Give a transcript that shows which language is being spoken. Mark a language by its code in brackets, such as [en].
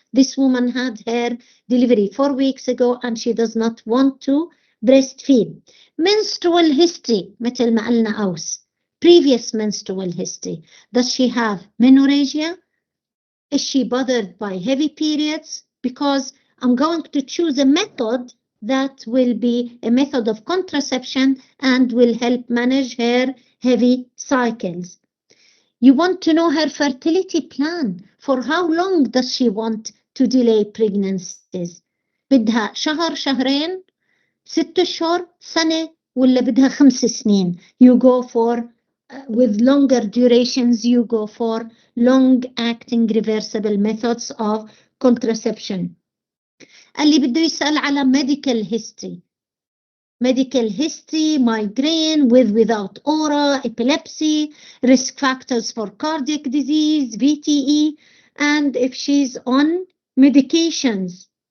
[en] This woman had her delivery 4 weeks ago and she does not want to breastfeed. Menstrual history [ar] مثل ما قلنا أوس. [en] Previous menstrual history. Does she have menorrhagia? Is she bothered by heavy periods? Because I'm going to choose a method that will be a method of contraception and will help manage her heavy cycles. You want to know her fertility plan. For how long does she want to delay pregnancies? [ar] بدها شهر شهرين 6 أشهر سنة ولا بدها 5 سنين? [en] You go for with longer durations, you go for long-acting reversible methods of contraception. [ar] اللي بده يسأل على [en] medical history. Medical history, migraine with without aura, epilepsy, risk factors for cardiac disease, VTE, and if she's on medications.